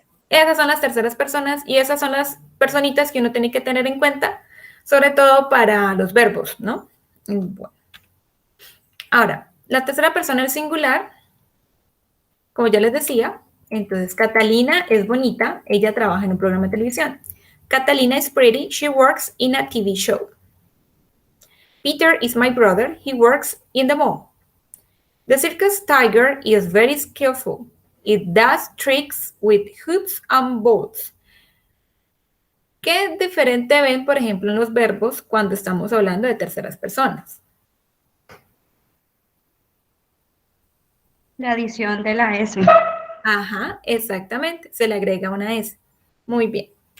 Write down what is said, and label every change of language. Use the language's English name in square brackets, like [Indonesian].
[Spanish] Esas son las terceras personas y esas son las personitas que uno tiene que tener en cuenta, sobre todo para los verbos, ¿no? Bueno. Ahora, la tercera persona es singular, como ya les decía, entonces Catalina es bonita, ella trabaja en un programa de televisión. [English] Catalina is pretty, she works in a TV show. Peter is my brother, he works in the mall. The circus tiger is very skillful. It does tricks with hoops and balls. [Spanish] ¿Qué diferente ven, por ejemplo, en los verbos cuando estamos hablando de terceras personas? La adición de la S. Ajá, exactamente, se le agrega una S. Muy bien.